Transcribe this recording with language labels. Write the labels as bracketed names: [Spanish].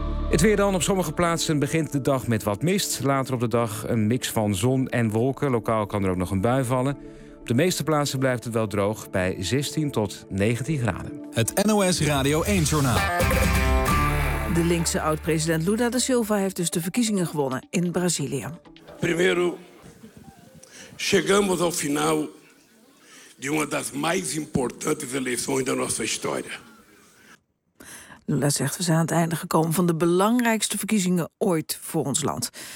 [Dutch] Het weer dan. Op sommige plaatsen begint de dag met wat mist. Later op de dag een mix van zon en wolken. Lokaal kan er ook nog een bui vallen. Op de meeste plaatsen blijft het wel droog bij 16 tot 19 graden. Het NOS Radio 1-journaal. De linkse oud-president Lula da Silva heeft dus de verkiezingen gewonnen in Brazilië. [Portuguese] Primeiro, chegamos ao final de uma das mais importantes eleições da nossa história. [Dutch] Lula zegt, we zijn aan het einde gekomen van de belangrijkste verkiezingen ooit voor ons land.